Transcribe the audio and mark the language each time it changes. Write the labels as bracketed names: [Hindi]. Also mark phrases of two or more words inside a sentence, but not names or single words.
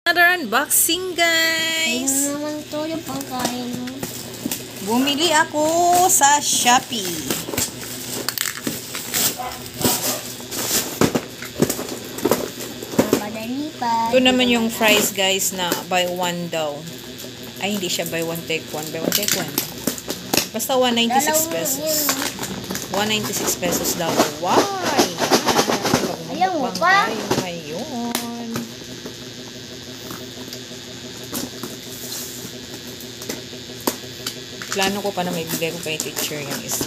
[English] unboxing, guys. [Filipino] Ayun naman to yung pangkain. Bumili ako sa Shopee. Madali pa. Ito naman yung fries, guys, na [English] buy one [Filipino] daw. Ay, hindi siya [English] buy one take one. Buy one take one. [Filipino] Basta 196 pesos. 196 pesos daw. Why? Ayaw mo pa? Ngayon. Plano ko pa na may bigay ko kay teacher yung isa.